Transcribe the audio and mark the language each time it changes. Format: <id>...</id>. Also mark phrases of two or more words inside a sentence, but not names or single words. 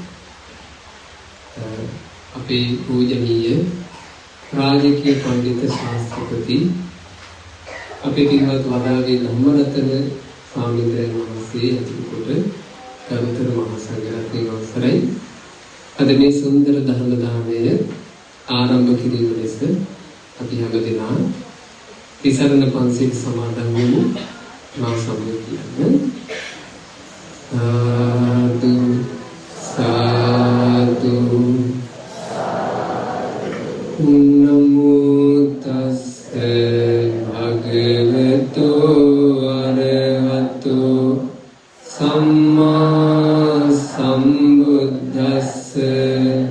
<si>අපේ පූජනීය රාජකීය පඬිත ශාස්ත්‍රපති අපේ පින්වත් වදාගේ ධම්මරතන ස්වාමීන් වහන්සේ ඇතුළු ගරුතර මහා සංඝරත්නයේ අවසරයි අද මේ සුන්දර ධර්ම දානය ආරම්භ කිරීම ලෙස අපි හැමදෙනා තිසරණ පන්සිල් සමාදන් වෙමු. මා සමග කියන්න</si> <pi>සාදු සාදු නමෝ තස්සේ භගවතෝ අරහතෝ සම්මා සම්බුද්දස්සේ</pi>